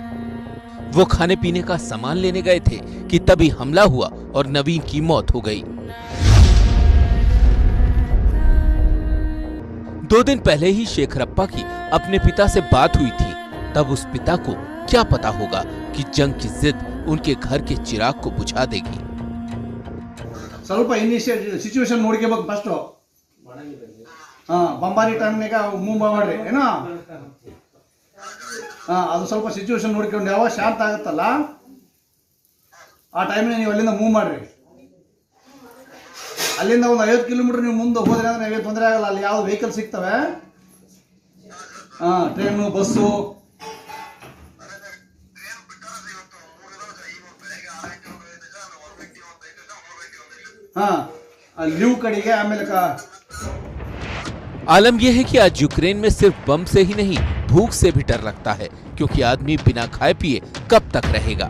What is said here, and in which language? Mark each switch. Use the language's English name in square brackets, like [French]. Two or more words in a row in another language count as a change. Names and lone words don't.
[Hindi] वो खाने पीने का सामान लेने गए थे कि तभी हमला हुआ और नवीन की मौत हो गई। 2 दिन पहले ही शेखरप्पा की अपने पिता से बात हुई थी। तब उस पिता को क्या पता होगा कि जंग की जिद उनके घर के चिराग को बुझा देगी। [Kannada] ಸ್ವಲ್ಪ [English] initial situation [Kannada] ನೋಡ್ಕೋಬೇಕು ಫಸ್ಟ್ ಬಂಬಾರಿ ಟೈಮ್ನಾಗ ಮೂವ್ ಮಾಡ್ರಿ ಏನೋ ಅದು ಸ್ವಲ್ಪ ಸಿಚುವೇಶನ್ ನೋಡ್ಕೊಂಡು ಯಾವಾಗ ಶಾಂತ ಆಗುತ್ತಲ್ಲ ಆ ಟೈಮ್ನಾಗ ನೀವು ಅಲ್ಲಿಂದ ಮೂವ್ ಮಾಡ್ರಿ। ಅಲ್ಲಿಂದ ಒಂದು 50 ಕಿಲೋಮೀಟರ್ ನೀವು ಮುಂದೆ ಹೋದ್ರೆ ಅಂದ್ರೆ ನಿಮಗೆ ತೊಂದರೆ ಆಗಲ್ಲ। ಅಲ್ಲಿ ಯಾವ ವೆಹಿಕಲ್ ಸಿಗ್ತವೆ, ಟ್ರೈನು, ಬಸ್ಸು, लीव कड़िगे आमेले का। [Hindi] आलम यह है कि आज यूक्रेन में सिर्फ बम से ही नहीं, भूख से भी डर लगता है, क्योंकि आदमी बिना खाए पिए कब तक रहेगा।